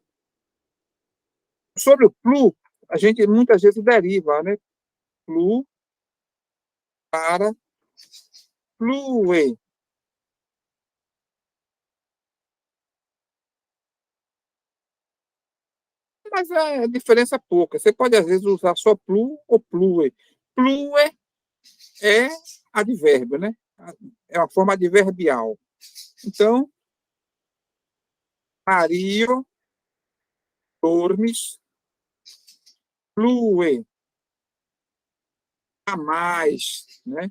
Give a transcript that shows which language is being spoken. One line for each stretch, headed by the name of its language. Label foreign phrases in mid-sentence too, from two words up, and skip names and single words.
Portuguese: Sobre o plu, a gente muitas vezes deriva, né? Plu para plue. Mas é diferença pouca. Você pode, às vezes, usar só plu ou plue. Plue é advérbio, né? É uma forma adverbial. Então, Mario
Esperanto: dormes, plue,
Portuguese: a mais, né?